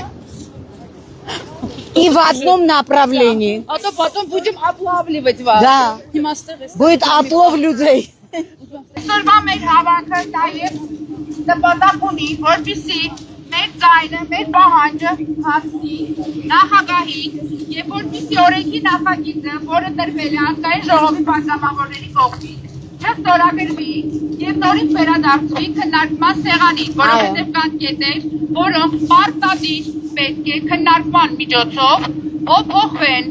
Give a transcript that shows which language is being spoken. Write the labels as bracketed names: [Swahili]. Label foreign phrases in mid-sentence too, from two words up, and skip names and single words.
[Russian] И в одном направлении. А то потом будем облавливать вас. Да. Будет отлов людей. [Armenian] Մեր հավաքը նաև նպատակ ունի, որպեսզի մեր ձայնը, մեր պահանջը հասնի նախագահին եւ որպեսզի օրենքի նախագիծը, որը տրվել է ազգային ժողովի պատգամավորների կողմից, չստորագրվի եւ նորից վերադարձվի քննարկման սեղանին, որովհետեւ կան կետեր, որոնք պարտադիր պետք է քննարկման միջոցով փոխվեն։